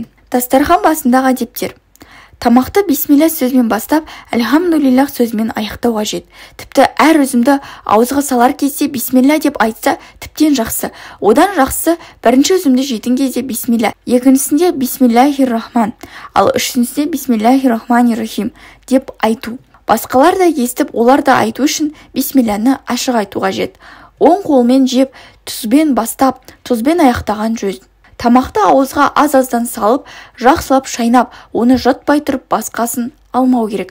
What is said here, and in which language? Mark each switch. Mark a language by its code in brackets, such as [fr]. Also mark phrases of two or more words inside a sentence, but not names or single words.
[kk] Дастархан басындағы әдептер. Тамақты бисмилля сөзмен бастап, әлхамдулиллах сөзмен аяқтау қажет. Тіпті әр үзімді ауызға салар кезде бисмилля деп айтса, тіптен жақсы. Одан жақсы бірінші үзімді жейтін кезде бисмилля, екіншісінде [ar] بسم الله الرحمن, [kk] ал үшіншісінде [ar] بسم الله الرحمن الرحيم [kk] деп айту. Басқалар да естіп, олар да айту үшін бисмилляны ашық айту қажет. Оң қолмен жеп, тұзбен бастап, тұзбен аяқтаған жөн. Тамақты ауызға аз-аздан салып, жақсылап шайнап, оны жұтпай тұрып басқасын алмау керек.